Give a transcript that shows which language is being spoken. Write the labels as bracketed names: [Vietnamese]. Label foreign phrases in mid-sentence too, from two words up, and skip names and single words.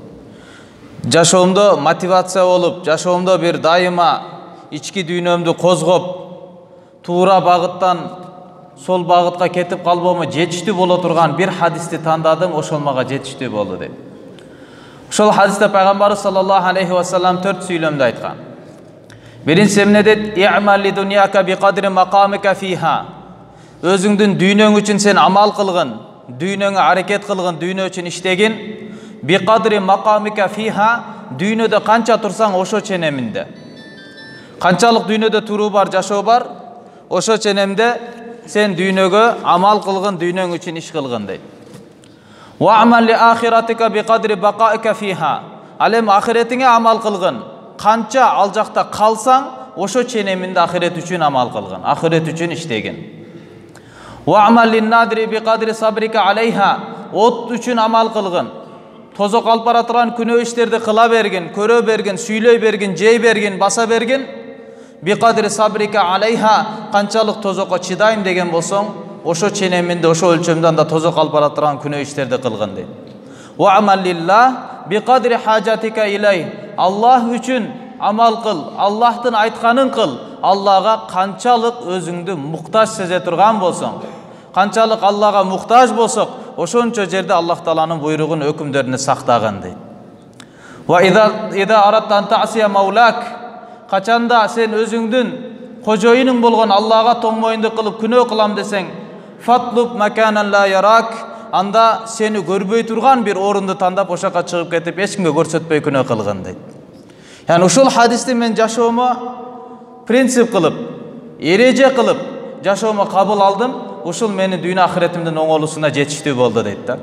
[Kyrgyz] Жашоомдо мотивация болуп, жашоомдо бир дайыма ички дүйнөмдү козгоп, туура багыттан сол багытка кетип калбоому жетиштүү боло турган бир хадисти тандадым, ошол мага жетиштүү болду деп. Ошол хадисте пайгамбарыбыз саллаллаху алейхи ва саллям 4 сүйлөмдү айткан. Биринчиси эмне дейт? [Arabic] اعمل لدنياك بقدر مقامك فيها. [Kyrgyz] Өзүңдүн дүйнөң үчүн сен амал кылгын, дүйнөңө аракет кылгын, дүйнө үчүн иштегин. [Arabic] بقدر مقامك فيها, [Kyrgyz] дүйнөдө канча турсаң ошо ченеминде. Канчалык дүйнөдө туруу бар, жашоо бар, ошо ченемде sen dүйнөгө амал кылгын, дүйнөң үчүн иш кылгын дейт. [Arabic] واعمل لآخرتك بقدر بقائك فيها. [Kyrgyz] Ал эми ахиретиңе амал кылгын. Канча ал жакта калсаң, ошо ченеминде ахирет үчүн амал кылгын, ахирет үчүн иштегин. [Arabic] واعمل للنار بقدر صبرك عليها. [Kyrgyz] От үчүн амал кылгын. Тозок алып бара турган күнөө иштерди кыла бергин, көрө бергин, сүйлөй бергин, жей бергин, баса бергин. [Arabic] بقدر صبرك عليها, [Kyrgyz] канчалык тозокко чыдайм деген болсоң, ошо ченеминде, ошо өлчөмдө анда тозок алып бара турган күнөө иштерди кылгын дейт. [Arabic] واعمل لله بقدر حاجتك إليه. [Kyrgyz] Аллах үчүн амал кыл, Аллахтын айтканын кыл. Аллага канчалык өзүңдү муктаж сезе турган болсоң, канчалык Аллага муктаж болсок, ошончо жерде Аллах Тааланын буйругун, өкүмдөрүнү сактаган дейт. [Arabic] وإذا أردت أن تعصي مولاك, [Kyrgyz] качанда сен өзүңдүн кожоюнуң болгон Аллага тоңмоюнду кылып күнөө кылам десең, [Arabic] فاطلب مكانا لا يراك, [Kyrgyz] анда сени көрбөй турган бир орунду тандап ошока чыгып кетип, эч кимге көрсөтпөй күнөө кылган дейт. Yani ушул хадисти мен жашоомо принцип кылып, эреже кылып, жашоомо кабыл алдым, ушул мени дүйнө ахиретимдин оңолуусуна жетиштүү болду дейт да.